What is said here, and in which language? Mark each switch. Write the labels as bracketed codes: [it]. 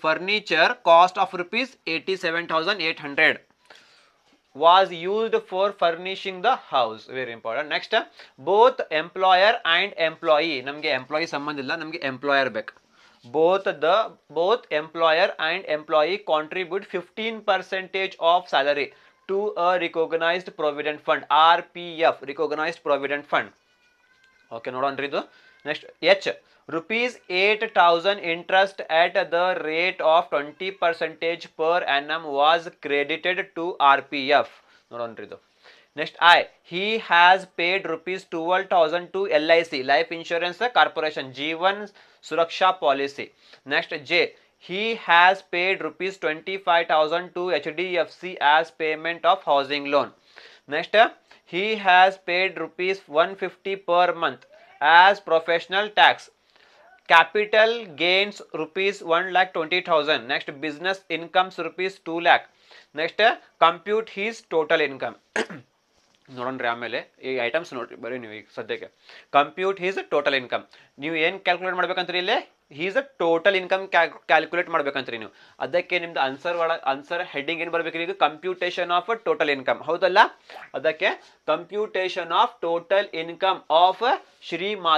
[en] Furniture cost of rupees 87,800 was used for furnishing the house. Very important. Next, both employer and employee. [kn] ನಮಗೆ employee ಸಂಬಂಧ ಇಲ್ಲ, ನಮಗೆ employer ಬೇಕು. [en] both employer and employee contribute 15% of salary to a recognized provident fund, RPF recognized provident fund. [kn] Okay ನೋಡೋಣ್ರಿ ಇದು. [en] Next H rupees 8,000 interest at the rate of 20% per annum was credited to RPF. [kn] ನೋಡೋಣ್ರಿ ಇದು. [en] Next I he has paid rupees 12,000 to LIC life insurance corporation Jeevan Suraksha policy. Next J he has paid rupees 25,000 to HDFC as payment of housing loan. Next he has paid rupees 150 per month as professional tax. Capital gains rupees 1,20,000. Next business incomes rupees 2 lakh. Next compute his total income. [kn] ನೋಡೋಣ್ರಿ ಆಮೇಲೆ ಈ items ನೋಡ್ರಿ ಬರೀ ನೀವು ಈಗ ಸದ್ಯಕ್ಕೆ. [en] compute his total income [kn] ನೀವು ಏನು calculate ಮಾಡ್ಬೇಕಂತ್ರಿ ಇಲ್ಲೇ? ಹೀಸ್ ಟೋಟಲ್ ಇನ್ಕಮ್ ಕ್ಯಾಲ್ಕುಲೇಟ್ ಮಾಡ್ಬೇಕಂತ್ರಿ ನೀವು. ಅದಕ್ಕೆ ನಿಮ್ದು ಆನ್ಸರ್ ಹೆಡ್ಡಿಂಗ್ ಏನು ಬರ್ಬೇಕ್ರಿ ಈಗ? [en] computation of total income, [kn] ಹೌದಲ್ಲ? ಅದಕ್ಕೆ [en] computation of total income of Shri